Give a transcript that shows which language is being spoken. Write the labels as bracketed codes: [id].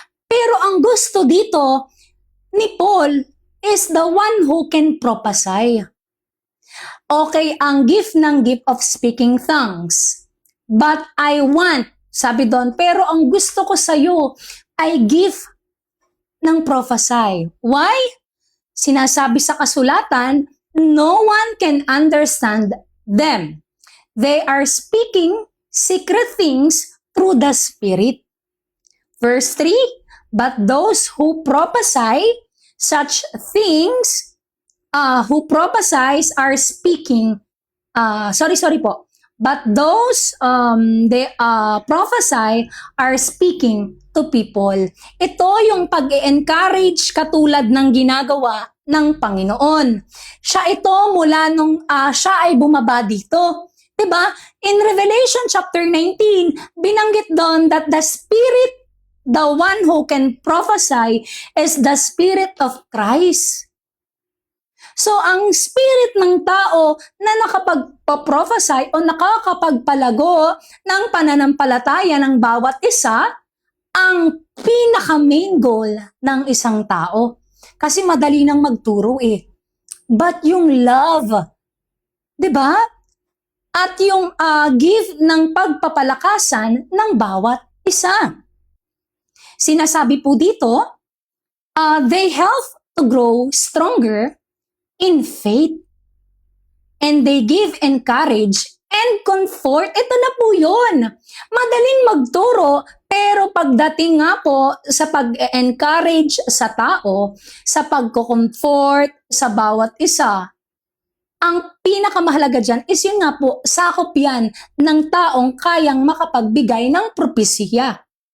[tl] Pero ang gusto dito ni Paul [en] is the one who can prophesy. Okay, ang gift of speaking tongues. But I want, [tl] sabi doon, pero ang gusto ko sa'yo ay gift ng prophesy. [en] Why? [tl] Sinasabi sa kasulatan, [en] no one can understand them. They are speaking secret things through the Spirit. Verse 3, but those who prophesy such things, who prophesies are speaking, sorry po, but those they prophesy are speaking to people. [tl] Ito yung pag-encourage katulad ng ginagawa ng Panginoon. Siya ito mula nung siya ay bumaba dito. Diba? [en] In Revelation chapter 19, [tl] binanggit doon [en] that the Spirit, the one who can prophesy, is the Spirit of Christ. [tl] So, ang spirit ng tao na nakapagpa-prophesy o nakakapagpalago ng pananampalataya ng bawat isa, ang pinaka-main goal ng isang tao. Kasi madali nang magturo eh. But yung love, di ba? At yung gift ng pagpapalakasan ng bawat isa. Sinasabi po dito, [en] they help to grow stronger in faith. And they give encourage and comfort. [tl] Ito na po yun. Madaling magturo, pero pagdating nga po sa pag-encourage sa tao, sa pagko-comfort sa bawat isa, ang pinakamahalaga dyan is yun nga po, sakop yan ng taong kayang makapagbigay ng propesya.